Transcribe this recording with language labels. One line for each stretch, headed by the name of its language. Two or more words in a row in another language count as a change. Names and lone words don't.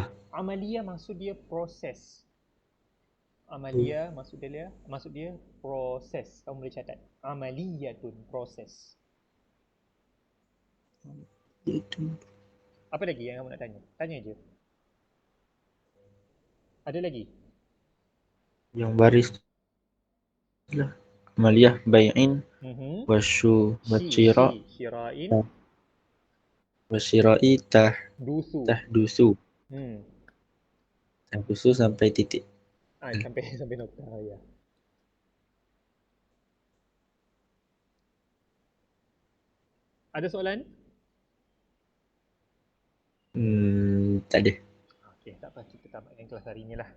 Malay: Amaliyah maksud dia proses. Amaliyah maksud dia proses. Kamu boleh catat. Amaliyatun, proses. Itu. Apa lagi yang kamu nak tanya? Tanya je. Ada lagi? Yang baris lah.
Arabic: عملية بيع وشراء Syira'in wasyira'i dusu. تحدث. تحدث
Malay: sampai titik. Sampai nokta ya. Ada soalan? Tak ada. Okey, tak apa, kita tamatkan kelas hari ni lah.